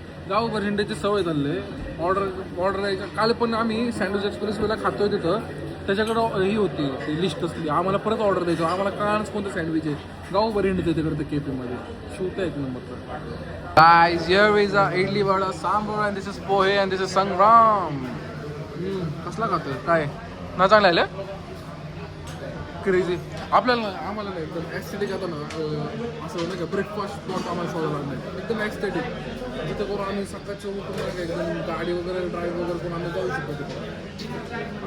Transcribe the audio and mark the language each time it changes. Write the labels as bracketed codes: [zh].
[mr] गाव भरिंड्याची सवय झाली. ऑर्डर द्यायचं. काल पण आम्ही सँडविच एक्सप्रेसला खातोय तिथं. त्याच्याकडं ही होती ती लिस्ट असली. आम्हाला परत ऑर्डर द्यायचं. आम्हाला कळालंच कोणतं सँडविच आहे. गाव भरिंड त्याच्याकडे केपीमध्ये शूट आहे एक नंबरचं. [en] Guys, here is a idli vada sambar and this is pohe and this is sangram. [mr] कसला खातोय काय ना चांगला आहे क्रेझी. आम्हाला नाही एकदम ॲस्थेटिक आता ना असं नाही का ब्रेकफास्ट स्पॉट आम्हाला शोधायला लागणार एकदम ॲस्थेटिक. जिथं करून आम्ही सकाळच्या उठून एकदम गाडी वगैरे ड्राईव्ह वगैरे करून आम्ही जाऊ शकतो तिथं.